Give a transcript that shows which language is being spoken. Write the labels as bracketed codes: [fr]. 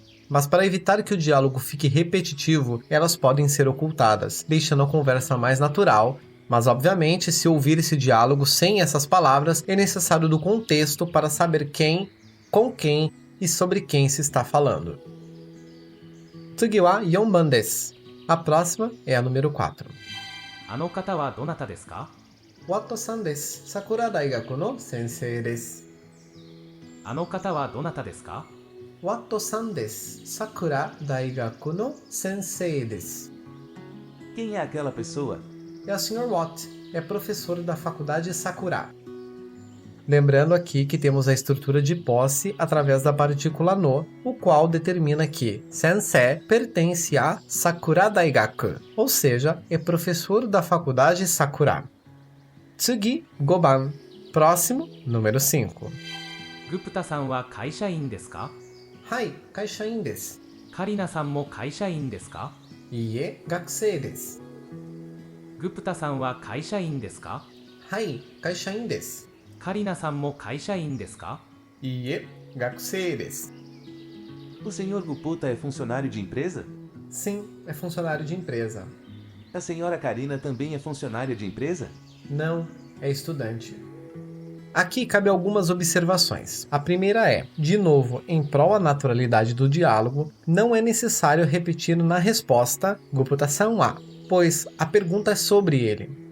[pt] Mas para evitar que o diálogo fique repetitivo, elas podem ser ocultadas, deixando a conversa mais natural. Mas, obviamente, se ouvir esse diálogo sem essas palavras, é necessário do contexto para saber quem, com quem e sobre quem se está falando. [ja] Tsugi wa 4番です. [pt] A próxima é a número 4. [ja] あの方はどなたですか？ Watto-san desu. Sakura Daigaku no sensei desu. あの方はどなたですか？ Watto-san desu. Sakura Daigaku no sensei desu. [pt] Quem é aquela pessoa? É o Sr. Watt, é professor da faculdade Sakura. Lembrando aqui que temos a estrutura de posse através da partícula no, o qual determina que sensei pertence a Sakura Daigaku, ou seja, é professor da faculdade Sakura. [ja] Tsugi, 5番. [pt] Próximo, número 5. [ja] グプタさんは会社員ですか？ Hai, kaishain desu. カリナさんも会社員ですか？ Iie, gakusei desu. グプタさんは会社員ですか？ Hai, kaishain desu. カリナさんも会社員ですか？ Iie, gakusei desu. [pt] O Sr. Gupta é funcionário de empresa? Sim, é funcionário de empresa. A senhora Karina também é funcionária de empresa? Não, é estudante. Aqui cabe algumas observações. A primeira é, de novo, em prol da naturalidade do diálogo, não é necessário repetir na resposta Gupta-san wa, pois a pergunta é sobre ele.